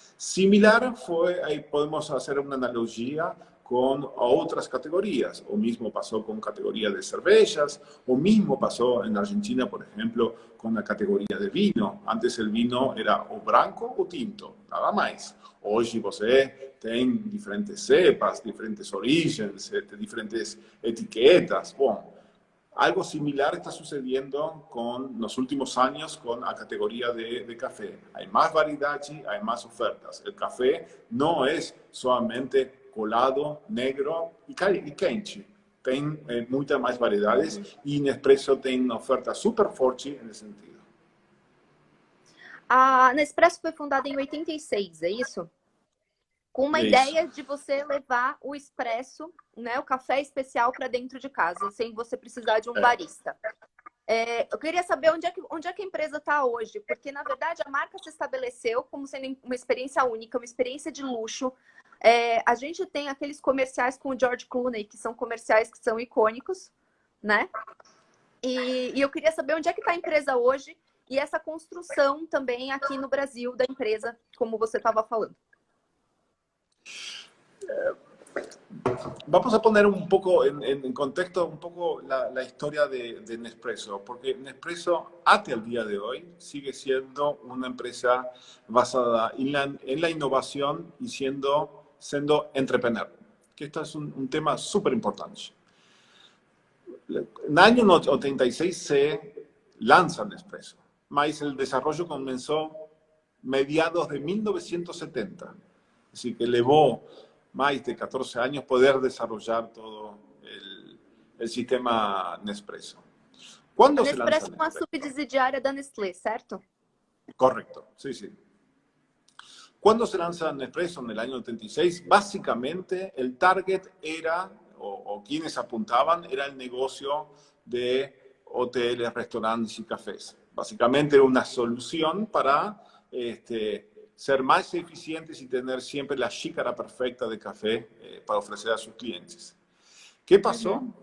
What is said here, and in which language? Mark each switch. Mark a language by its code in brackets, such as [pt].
[es] Similar fue, ahí podemos hacer una analogía con otras categorías. O mismo pasó con categoría de cervezas, o mismo pasó en Argentina, por ejemplo, con la categoría de vino. Antes el vino era o branco o tinto, nada más. [pt] Hoje você tem diferentes cepas, diferentes orígenes, diferentes etiquetas. [es] Bueno, algo similar está sucediendo con los últimos años con la categoría de café. Hay más variedad, hay más ofertas. El café no es solamente colado, negro y quente. [pt] Tem muitas mais variedades e Nespresso tem uma oferta super forte nesse sentido. A Nespresso foi fundada em 86, é isso? Com uma ideia de você levar o expresso, né, o café especial para dentro de casa, sem você precisar de um barista. Eu queria saber onde é que a empresa está hoje, porque, na verdade, a marca se estabeleceu como sendo uma experiência única, uma experiência de luxo. A gente tem aqueles comerciais com o George Clooney, que são comerciais que são icônicos, né? E eu queria saber onde é que está a empresa hoje e essa construção também aqui no Brasil da empresa, como você estava falando. [es] Vamos a poner un poco en contexto un poco la historia de Nespresso, porque Nespresso hasta el día de hoy sigue siendo una empresa basada en la innovación y siendo entrepreneur, que esto es un tema súper importante. En el año 86 se lanza Nespresso, mas el desarrollo comenzó mediados de 1970, así que llevó más de 14 años poder desarrollar todo el sistema Nespresso. ¿Cuándo se lanza [pt] Nespresso é uma subsidiária da Nestlé, certo? [es] Correcto, sí, sí. Cuando se lanza Nespresso en el año 86, básicamente el target era, o quienes apuntaban, era el negocio de hoteles, restaurantes y cafés. Básicamente era una solución para ser más eficientes y tener siempre la xícara perfecta de café para ofrecer a sus clientes. ¿Qué pasó?